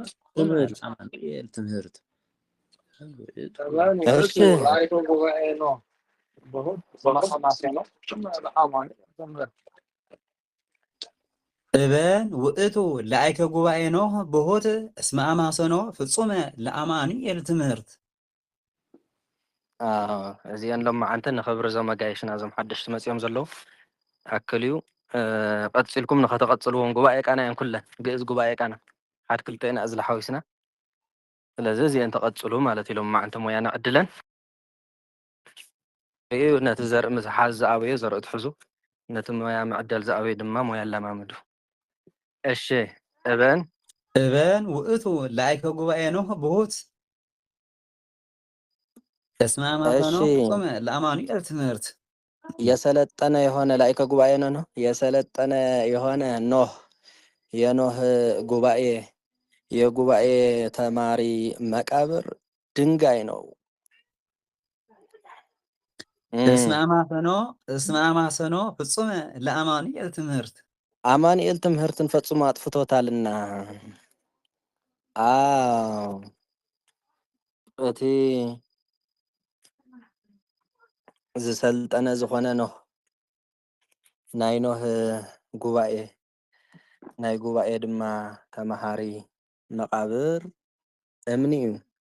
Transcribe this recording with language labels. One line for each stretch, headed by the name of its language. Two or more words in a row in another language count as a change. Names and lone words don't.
Geez: ትምህርት እበን ውእቱ ለአይከ ጉባኤ ኖህ ብሆት እስመ አማሰኖ ፍጹመ ለአማኑኤል ትምህርት
Tigrinya: እዚአን ሎማዓንቲ ንኽብሪ እዞም ኣጋይሽና እዞም ሓደሽቲ መፂኦም ዘለዉ ኣክልዩ ቀፂልኩም ንኸተቐፅልዎም ጉባኤ ቃና እየን ኩለን ግእዝ ጉባኤ ቃና ሓድ ክልተ ኢና እዝሊ ሓዊስና ስለዚ እዚአን ተቐፅሉ ማለት እዩ ሎማዓንቲ ሞያና ዕድለን እዩ ነቲ ዘርኢ ምዝሓዝ ዝኣበየ ዘርኢ ትሕዙ ነቲ ሞያ ምዕደል ዝኣበየ ድማ ሞያ ኣላማምዱ እሺ እበን
Geez: ውእቱ ለአይከ ጉባኤ ኖህ ብሁት እስመ አማሰኖ ፍጹመ ለአማኑኤል ትምህርት
Amharic: የሰለጠነ የሆነ ላይከ ጉባኤ ነው የሰለጠነ የሆነ ኖህ የኖህ ጉባኤ የጉባኤ ተማሪ መቃብር ድንጋይ ነው።
Geez: እስመ አማሰኖ ፍጹመ ለአማኑኤል ትምህርት
Amharic: አማኑኤል ትምህርትን ፈጽሞ አጥፍቶታልና
Tigrinya: እቲ ዝሰልጠነ ዝኾነ ኖህ ናይ ኖህ ጉባኤ ናይ ጉባኤ ድማ ተማሃሪ መቃብር እምኒ እዩ